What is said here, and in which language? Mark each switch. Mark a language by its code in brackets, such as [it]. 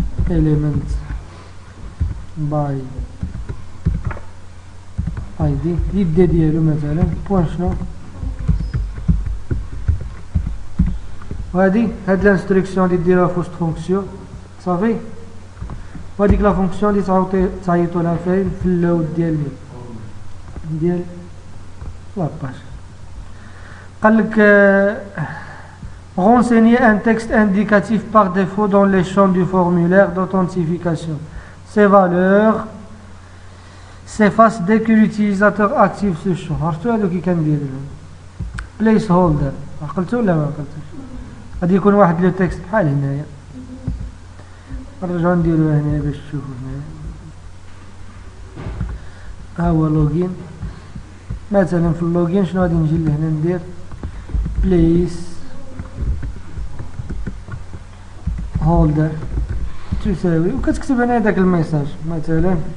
[ar] element by id يدي ديالو مثلا بوان شنو وهادي هاد لانستركسيون اللي ديروها في وسط فونكسيون صافي وهاديك لا فونكسيون اللي تعيطوا لها فين في اللود ديال لاباج قالك [fr] renseigner un texte indicatif par défaut dans les champs du formulaire d'authentification. Ces valeurs s'effacent dès que l'utilisateur active ce champ. [ar] عرفتوا هادو كي كندير place holder عقلتوا ولا ما عقلتوش غادي يكون واحد لو تكست بحال هنايا نرجعو نديرو هنا باش تشوفوا هنايا ها هو لوغين مثلا في اللوغين شنو غادي نجي لهنا ندير place holder تساوي وكتكتب هنا داك الميساج مثلا